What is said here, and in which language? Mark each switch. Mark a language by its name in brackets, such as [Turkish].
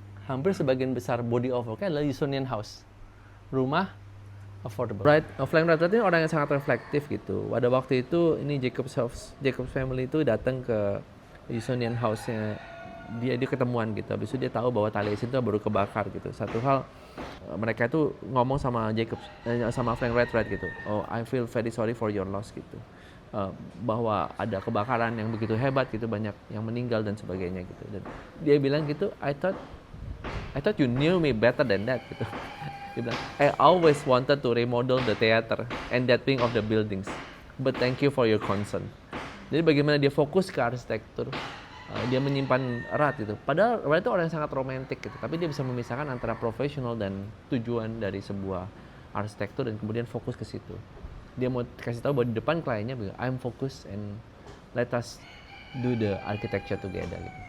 [Indonesian] Hampir sebagian besar [English] body of work- [Indonesian] nya adalah Usonian house. Rumah affordable. Frank Lloyd Wright ini orang yang sangat reflektif gitu. Pada waktu itu ini Jacobs family itu datang ke Usonian house-nya. Dia ketemuan gitu. Habis itu dia tahu bahwa Taliesin itu baru kebakar gitu. Satu hal mereka itu ngomong sama sama Frank Lloyd Wright gitu. [English] Oh, I feel very sorry for your loss [Indonesian] gitu. Bahwa ada kebakaran yang begitu hebat gitu, banyak yang meninggal dan sebagainya gitu. Dan dia bilang gitu, [English] I thought you knew me better than that [Indonesian] gitu. Dia bilang, [English] I always wanted to remodel the theater and that wing of the buildings, but thank you for your concern. [Indonesian] Jadi bagaimana dia fokus ke arsitektur, dia menyimpan erat gitu. Padahal Wright itu orang yang sangat romantis gitu, tapi dia bisa memisahkan antara profesional dan tujuan dari sebuah arsitektur dan kemudian fokus ke situ. Dia mau kasih tahu bahwa di depan kliennya, [English] I'm focused and let us do the architecture together [Indonesian] gitu.